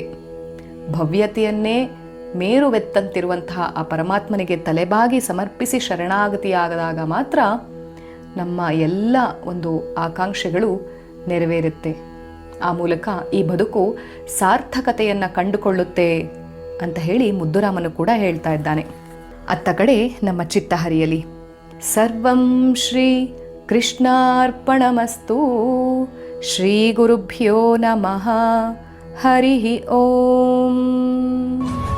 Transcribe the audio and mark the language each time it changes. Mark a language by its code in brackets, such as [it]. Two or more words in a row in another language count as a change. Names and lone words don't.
[kn] ಭವ್ಯತೆಯನ್ನೇ ಮೇರುವೆತ್ತಂತಿರುವಂತಹ ಆ ಪರಮಾತ್ಮನಿಗೆ ತಲೆಬಾಗಿ ಸಮರ್ಪಿಸಿ ಶರಣಾಗತಿಯಾಗದಾಗ ಮಾತ್ರ ನಮ್ಮ ಎಲ್ಲ ಒಂದು ಆಕಾಂಕ್ಷೆಗಳು ನೆರವೇರುತ್ತೆ. ಆ ಮೂಲಕ ಈ ಬದುಕು ಸಾರ್ಥಕತೆಯನ್ನು ಕಂಡುಕೊಳ್ಳುತ್ತೆ ಅಂತ ಹೇಳಿ ಮುದ್ದುರಾಮನು ಕೂಡ ಹೇಳ್ತಾ ಇದ್ದಾನೆ. ಅತ್ತ ಕಡೆ ನಮ್ಮ ಚಿತ್ತ ಹರಿಯಲಿ. [sa] ಸರ್ವಂ ಶ್ರೀ ಕೃಷ್ಣಾರ್ಪಣಮಸ್ತು. ಶ್ರೀ ಗುರುಭ್ಯೋ ನಮಃ. ಹರಿ ಓಂ.